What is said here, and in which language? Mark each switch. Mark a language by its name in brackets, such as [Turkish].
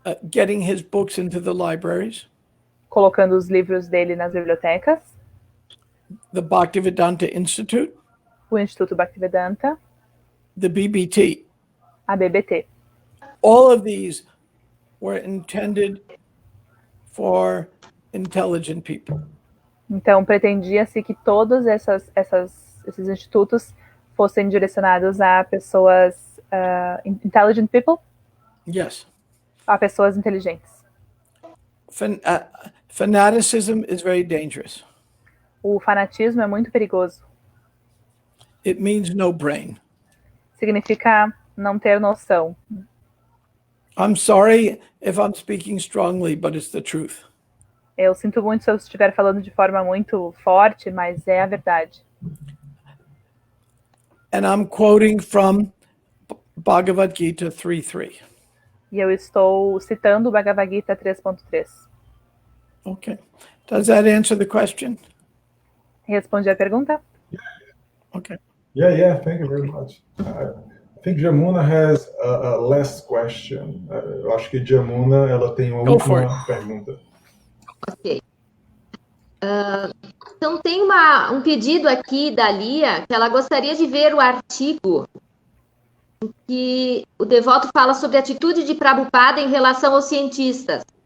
[English] getting his books into the libraries, [Portuguese] colocando os livros dele nas bibliotecas, [English] the Bhaktivedanta Institute, [Portuguese] o Instituto Bhaktivedanta, [English] the BBT. [Portuguese] a BBT. [English] All of these were intended for intelligent people. [Portuguese] Então, pretendia-se que todos esses institutos fossem direcionados a pessoas [English] intelligent people, Yes. [Portuguese] a pessoas inteligentes. [English] Fanaticism is very dangerous. [Portuguese] O fanatismo é muito perigoso. [English] It means no brain. [Portuguese] Significa não ter noção. [English] I'm sorry if I'm speaking strongly, but it's the truth. [Portuguese] Eu sinto muito se eu estiver falando de forma muito forte, mas é a verdade. [English] And I'm quoting from Bhagavad Gita 3.3. [Portuguese] E eu estou citando o Bhagavad Gita 3.3. [English] Okay. Does that answer the question? [Portuguese] Respondi a pergunta? [English] Okay. Yeah, thank you very much. I think Jamuna has a last question. [Portuguese] Eu acho que Jamuna, ela tem uma [English] Go for [Portuguese] última pergunta. Ok. Então, tem um pedido aqui da Lia, que ela gostaria de ver o artigo em que o devoto fala sobre a atitude de Prabhupada em relação aos cientistas.